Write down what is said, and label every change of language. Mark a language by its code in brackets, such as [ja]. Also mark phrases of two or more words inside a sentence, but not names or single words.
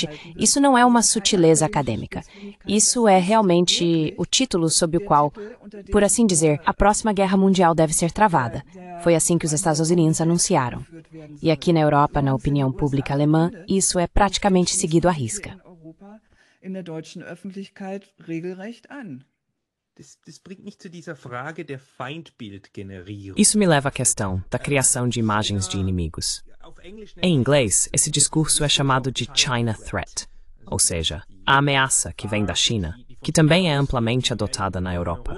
[pt] Isso não é uma sutileza acadêmica. Isso é realmente o título sob o qual, por assim dizer, a próxima guerra mundial deve ser travada. Foi assim que os Estados Unidos anunciaram. E aqui na Europa, na opinião pública alemã, isso é praticamente seguido à risca. [de] In der deutschen Öffentlichkeit regelrecht an. [pt] Isso me leva à questão da criação de imagens de inimigos. Em inglês, esse discurso é chamado de [en] China Threat, [pt] ou seja, a ameaça que vem da China, que também é amplamente adotada na Europa.